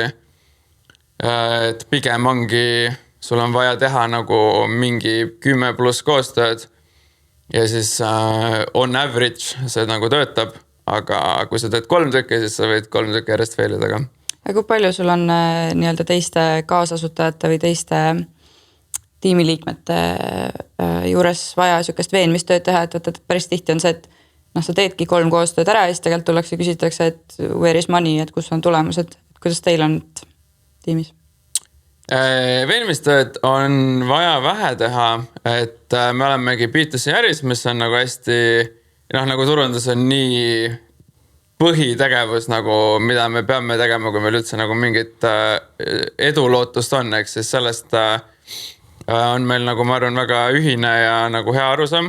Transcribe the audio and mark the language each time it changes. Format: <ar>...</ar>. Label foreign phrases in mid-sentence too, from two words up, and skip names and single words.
<et>Et pigem ongi, sul on vaja teha nagu mingi 10+ koostööd ja siis on average see nagu töötab, aga kui sa teed 3 tükki, siis sa võid 3 tükki järjest failida ka. Ja kui palju sul on nii-öelda teiste kaasasutajate või teiste tiimiliikmete juures vaja sükest veenmistööd teha, et päris tihti on see, et sa teedki 3 koostööd ära ja siis tegelikult tullakse ja küsitakse, et</et> <en>where is money,</en> <et>et kus on tulemused, kuidas teil on tiimis? Veenmistööd on vaja vähe teha, et me olemegi B2C äris, mis on nagu hästi, nagu turundus on nii põhitegevus, nagu, mida me peame tegema, kui meil üldse nagu mingit edulootust on, eks siis sellest on meil nagu ma arvan väga ühine ja nagu hea arusaam.</et>